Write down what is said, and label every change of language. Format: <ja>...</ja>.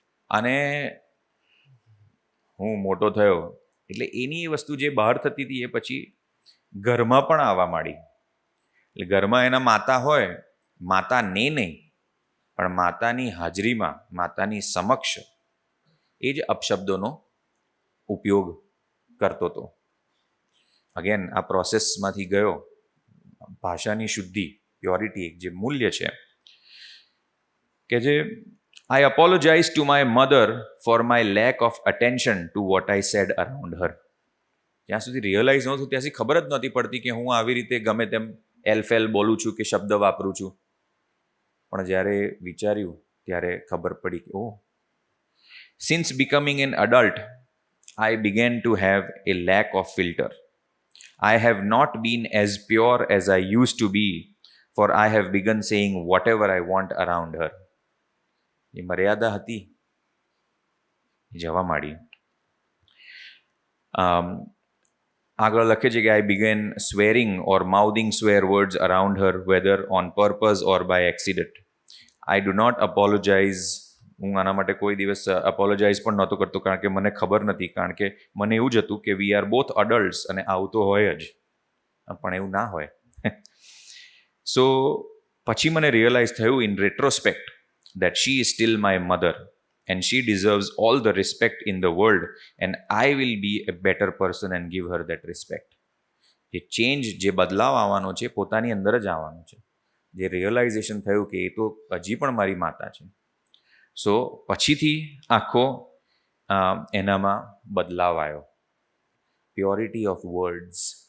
<gu>અને હું મોટો થયો એટલે એની એ વસ્તુ જે બહાર થતી હતી એ પછી ઘરમાં પણ આવવા માંડી. એટલે ઘરમાં એના માતા હોય, માતાને નહીં પણ માતાની હાજરીમાં, માતાની સમક્ષ એ જ અપશબ્દોનો ઉપયોગ કરતો હતો. અગેન આ પ્રોસેસમાંથી ગયો.</gu> <en>ભાષાની શુદ્ધિ, પ્યોરિટી, એક જે મૂલ્ય છે કે જે I apologize to my mother for my lack of attention to what I said around her.</en> <gu>જ્યાં સુધી રિયલાઇઝ નહોતું ત્યાં સુધી ખબર જ નહોતી પડતી કે હું આવી રીતે ગમે તેમ એલ બોલું છું કે શબ્દ વાપરું છું.</gu> <en>પણ જ્યારે વિચાર્યું ત્યારે ખબર પડી કે since becoming an adult, I began to have a lack of filter. I have not been as pure as I used to be, for I have begun saying whatever I want around her.</en> <gu>એ મર્યાદા હતી જવા માંડી.</gu> <en>આગળ લખે છે કે I began swearing or mouthing swear words around her, whether on purpose or by accident. I do not apologize.</en> <gu>હું આના માટે કોઈ દિવસ અપોલોજાઇઝ પણ નહોતો કરતો, કારણ કે મને ખબર નથી, કારણ કે મને એવું જ હતું કે વી આર બોથ અડલ્ટ્સ અને આવું તો હોય જ, પણ એવું ના હોય.</gu> <en>So પછી મને realize થયું in retrospect that she is still my mother and she deserves all the respect in the world and I will be a better person and give her that respect.</en> <gu>જે ચેન્જ, જે બદલાવ આવવાનો છે પોતાની અંદર જ આવવાનો છે. જે રિયલાઇઝેશન થયું કે એ તો હજી પણ મારી માતા છે. સો પછીથી આખો એનામાં બદલાવ આવ્યો.</gu> <en>Purity of words.</en>